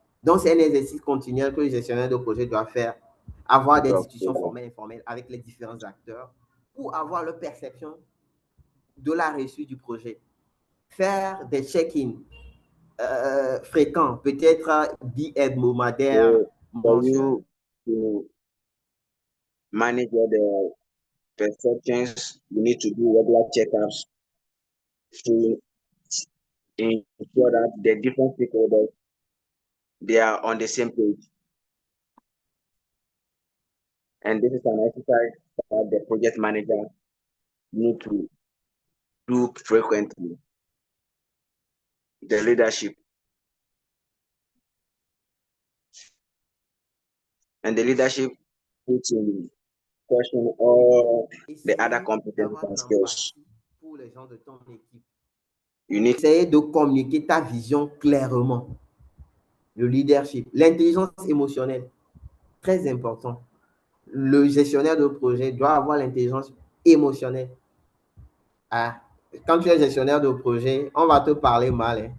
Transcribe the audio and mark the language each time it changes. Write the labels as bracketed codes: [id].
[fr] Donc, c'est un exercice continuel que le gestionnaire de projet doit faire, avoir des discussions formelles et informelles avec les différents acteurs pour avoir leur perception de la réussite du projet. Faire des check-in fréquents, peut-être bi-hebdomadaires, [en] For [fr] mensuels. [en] you to manage the perceptions, you need to do regular checkups to ensure that the different stakeholders, they are on the same page. And this is an exercise that the project manager need to do frequently. The leadership. And the leadership puts in question all the other competencies and skills. [fr] Pour les gens de ton équipe. [en] You need [fr] Essayer de communiquer ta vision clairement. Le leadership, l'intelligence émotionnelle, très important. Le gestionnaire de projet doit avoir l'intelligence émotionnelle. Ah, quand tu es gestionnaire de projet, on va te parler mal. Hein.